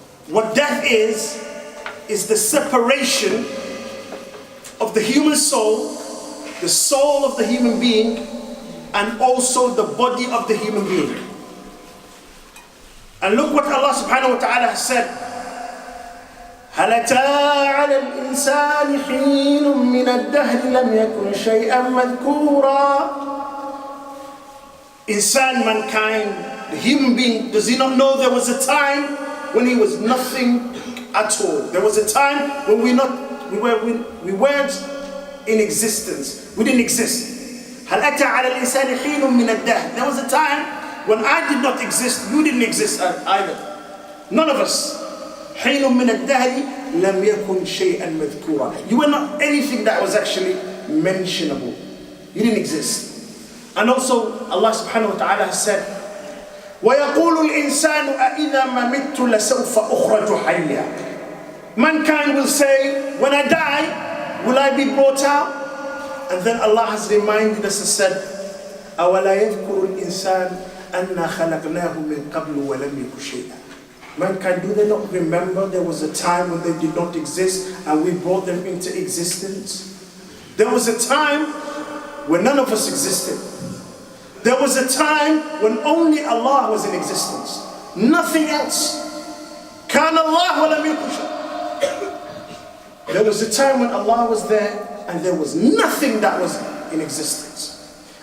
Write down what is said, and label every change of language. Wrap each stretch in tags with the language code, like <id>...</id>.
<en>What death is the separation of the human soul, the soul of the human being, and also the body of the human being. And look what Allah subhanahu wa ta'ala has said.</en> <ar>هل أتى على الإنسان حين من الدهر لم يكن شيئا مذكورا.</ar> <en>Insan, mankind, the human being, does he not know there was a time when he was nothing at all? There was a time when we weren't in existence. We didn't exist.</en> <ar>هل أتى على الإنسان حين من الدهر.</ar> <en>There was a time when I did not exist, you didn't exist either. None of us.</en> <ar>حين من الدهر لم يكن شيئا مذكورا.</ar> <en>You were not anything that was actually mentionable. You didn't exist. And also Allah subhanahu wa ta'ala has said,</en> <ar>وَيَقُولُ الْإِنسَانُ أَإِذَا مَا مِتُّ لَسَوْفَ أُخْرَجُ حَيًّا.</ar> <en>Mankind will say, when I die, will I be brought out? And then Allah has reminded us and said,</en> <ar>أَوَلَا يَذْكُرُ الْإِنسَانُ أَنَّا خَلَقْنَاهُ مِنْ قَبْلُ وَلَمْ يَكُ شَيْئًا.</ar> <en>Mankind, do they not remember there was a time when they did not exist and we brought them into existence? There was a time when none of us existed. There was a time when only Allah was in existence. Nothing else.</en> <ar>كَانَ اللَّهُ وَلَمْ يَكُنْ شَيْءٍ.</ar> <en>There was a time when Allah was there and there was nothing that was in existence.</en>